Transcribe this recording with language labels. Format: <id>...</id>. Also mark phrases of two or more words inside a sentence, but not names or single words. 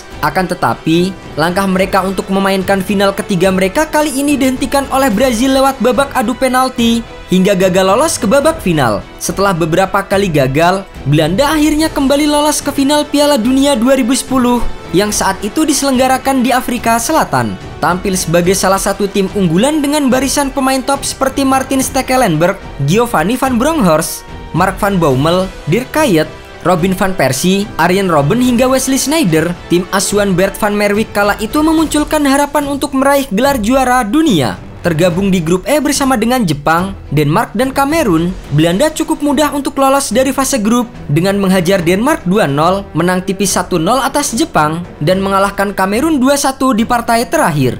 <id>Akan tetapi, langkah mereka untuk memainkan final ketiga mereka kali ini dihentikan oleh Brazil lewat babak adu penalti hingga gagal lolos ke babak final. Setelah beberapa kali gagal, Belanda akhirnya kembali lolos ke final Piala Dunia 2010 yang saat itu diselenggarakan di Afrika Selatan. Tampil sebagai salah satu tim unggulan dengan barisan pemain top seperti Martin Stekelenburg, Giovanni van Bronckhorst, Mark van Bommel, Dirk Kuyt, Robin van Persie, Arjen Robben hingga Wesley Sneijder, tim asuhan Bert van Marwijk kala itu memunculkan harapan untuk meraih gelar juara dunia. Tergabung di grup E bersama dengan Jepang, Denmark, dan Kamerun, Belanda cukup mudah untuk lolos dari fase grup dengan menghajar Denmark 2-0, menang tipis 1-0 atas Jepang, dan mengalahkan Kamerun 2-1 di partai terakhir.</id>